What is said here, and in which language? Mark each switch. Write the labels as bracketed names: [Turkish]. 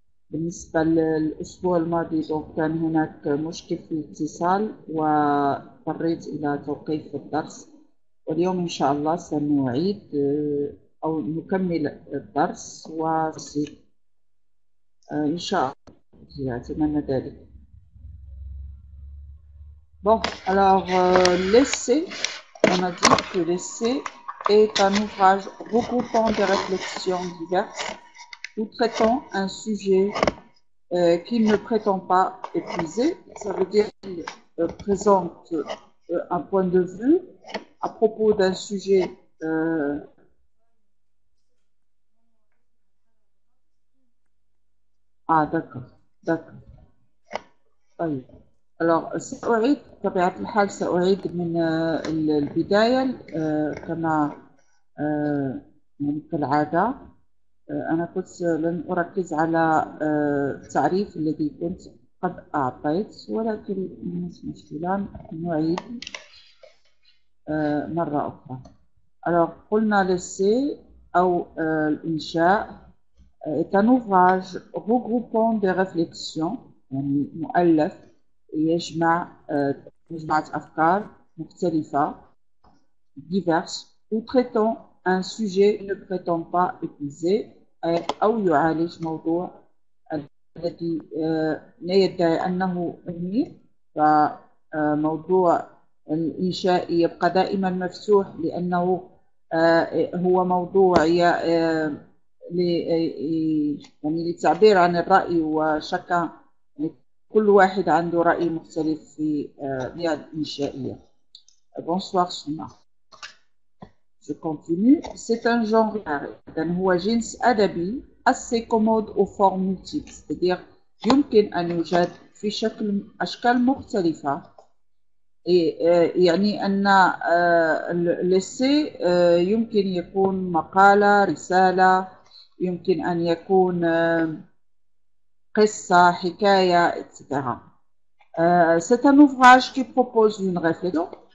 [Arabic] بالنسبة للأسبوع الماضي [French] donc [Arabic] كان هناك مشكل في الاتصال واضطريت إلى توقيف الدرس واليوم إن شاء الله سنعيد أو نكمل الدرس إن شاء الله أتمنى ذلك. [French] Bon, alors l'essai, on a dit que l'essai est un ouvrage regroupant des réflexions diverses ou traitant un sujet qu'il ne prétend pas épuiser. Ça veut dire qu'il présente un point de vue à propos d'un sujet. D'accord, d'accord. [Arabic] طيب. [French] Alors [Arabic] سأعيد بطبيعة الحال سأعيد من البداية كما يعني كالعادة. أنا كنت لن أركز على التعريف الذي كنت قد أعطيت ولكن مش مشكلة نعيد مرة أخرى. [French] Alors [Arabic] قلنا l'essai أو الإنشاء [French] est un ouvrage regroupant des réflexions [Arabic] يعني مؤلف يجمع مجموعة أفكار مختلفة [French] diverses ou traitant un sujet ne prétend pas épuiser [Arabic] أو يعالج موضوع الذي لا يدعي أنه مهم. فموضوع الإنشاء يبقى دائما مفتوح لأنه هو موضوع يعني للتعبير عن الرأي وشكل كل واحد عنده رأي مختلف في الإنشائية. [French] Bonsoir Souma. Je continue. C'est un genre [Arabic] هو جنس أدبي [French] assez commode aux formes multiples, c'est-à-dire [Arabic] يمكن أن يوجد في أشكال مختلفة. يعني أن l'essai يمكن يكون مقالة، رسالة، يمكن أن يكون قصة، حكاية، etc. [French] C'est un ouvrage qui propose une réflexion.